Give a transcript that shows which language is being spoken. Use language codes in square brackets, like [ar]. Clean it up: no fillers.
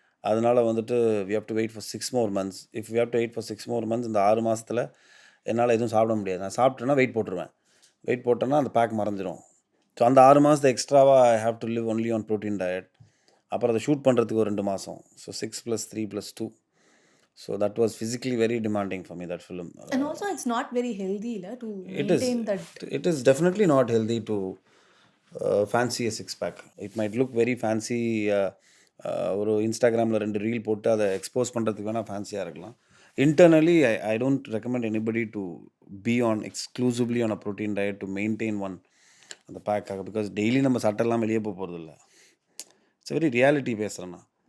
[ta] அதனால் வந்துட்டு [en] We have to wait for 6 more months. If we have to wait for 6 more months, [ta] இந்த 6 மாதத்தில் என்னால் எதுவும் சாப்பிட முடியாது. நான் சாப்பிட்டேன்னா வெயிட் போட்டுருவேன். வெயிட் போட்டேன்னா அந்த பேக் மறைஞ்சிரும். ஸோ அந்த 6 மாதத்தை எக்ஸ்ட்ராவாக [en] I have to live only on protein diet. [ta] அப்புறம் அதை ஷூட் பண்ணுறதுக்கு ஒரு 2 மாதம். So 6 + 3 + 2. So [en] That was physically very demanding for me, that film. And also it's not very healthy to It is. maintain that. It is definitely not healthy to fancy a six pack. It might look very fancy. [ta] ஒரு இன்ஸ்டாகிராமில் 2 reel போட்டு அதை expose பண்ணுறதுக்கு வேணால் ஃபேன்சியாக இருக்கலாம். [en] Internally I don't recommend anybody to be on exclusively on a protein diet to maintain one அந்த பேக்காக. [ta] பிகாஸ் டெய்லி நம்ம சட்டெல்லாம் வெளியே போகிறதில்ல. [en] it's very reality [ta] பேசுகிறேன்னா.